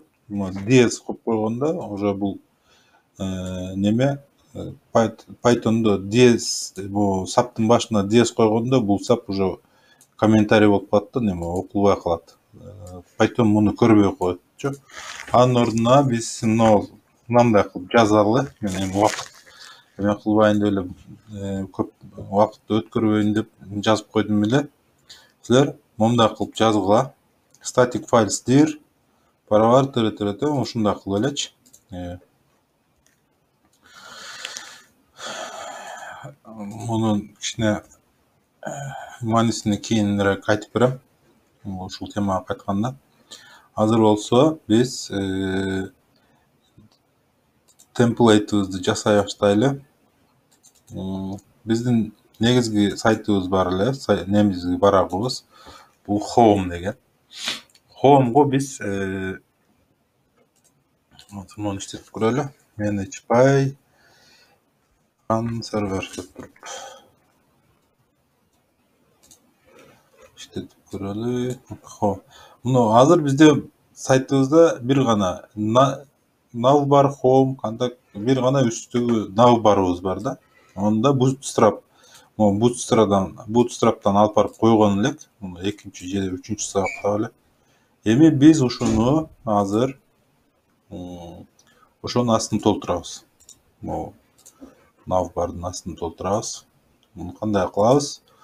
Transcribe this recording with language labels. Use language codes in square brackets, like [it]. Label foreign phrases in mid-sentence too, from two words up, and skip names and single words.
[ky] DS коюп койгондо уже бул неме Python'do DS, бул саптын башына DS койгондо бул сап уже комментарий болуп калат да, неме окулбай калат. Python муну көрбөй коетчу. Анын ордуна биз мындай кылып жазалы. Мен эми убакыт эме кылбайын деп эле, көп убакыт өткөрбөйүн деп жазып койдум эле. Силер мындай кылып жазгыла. [en] Static files dir [ky] барабар ушундай кылып элечи. Мунун кичине маанисине кийинирээк айтып берем. Ушул темага кайтканда. Азыр болсо биз темплейтибизди жасай баштайлы. Биздин негизги сайтыбыз бар эле, немизги барагыбыз. Бул home деген. Home'го биз муну иштетип көрөлү. [en] Manage by server [ky] деп туруп иштетип көрөлү. Муну азыр бизде сайтыбызда бир гана navbar, home, контакт, бир гана үстүгү navbarыбыз бар да. Онда bootstrap, bootstrap'тан алып барып койгон элек. Муну экинчи же үчүнчү сабакта эле. Эми биз ушуну азыр ошонун астын толтурабыз. Могу navbardын астын толтурабыз. Муну кандай кылабыз?